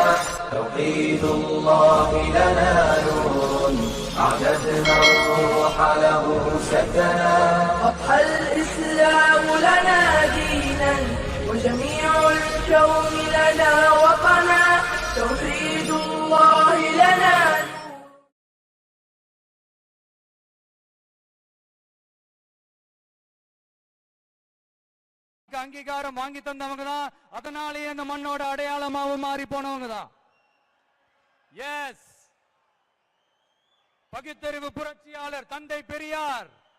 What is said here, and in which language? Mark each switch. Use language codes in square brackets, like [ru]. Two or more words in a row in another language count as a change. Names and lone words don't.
[ar] توحيد الله لنا نور أعددنا الروح له سكنا. أضحى الإسلام لنا دينا وجميع الكون لنا وطنا. توحيد الله لنا [ta] அங்கீகாரம் வாங்கி தந்தவங்க தான். அதனாலேயே அந்த மண்ணோட அடையாளமாவும் மாறி போனவங்க தான். எஸ், பகுத்தறிவு புரட்சியாளர் தந்தை பெரியார்.